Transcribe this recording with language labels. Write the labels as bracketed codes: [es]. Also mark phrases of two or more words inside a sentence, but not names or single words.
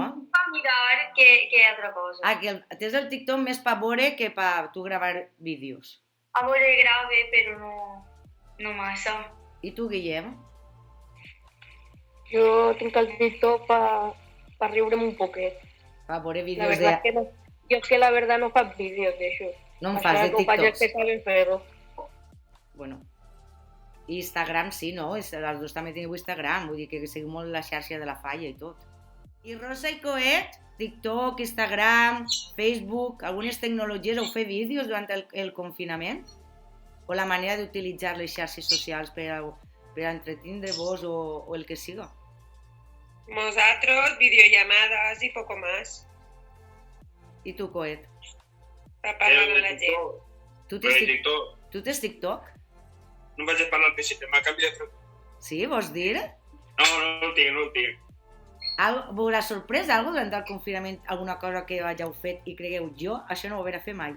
[ca] Per mirar que altra cosa. Ah, que tens el TikTok més per veure que per tu gravar vídeos. A veure, grave, però no massa. I tu, Guillem? Jo tinc el TikTok per riure'm un poquet. Per veure [es] La [ca] vídeos [es] verdad es que no, yo es que la verdad no faig vídeos de eso. [ca] No em fas de compañeros TikToks. que saben fer-ho. Bueno. I Instagram sí, no? Els dos també teniu Instagram, vull dir que seguim molt la xarxa de la falla i tot. I Rosa i Coet, TikTok, Instagram, Facebook, algunes tecnologies, heu fet vídeos durant el confinament? O la manera d'utilitzar les xarxes socials per a entretindre-vos o el que siga? [es] Nosotros, videollamadas y poco más. [ca] I tu, Coet? Para parlar amb la gent. Tu Però tens, de TikTok, tu tens TikTok? no em vaig a parlar al principi, m'ha canviat. Sí, vols dir? No el tinc. Vos ha sorprès algo durant el confinament, alguna cosa que hàgiu fet i cregueu, jo això no ho hauré fer mai?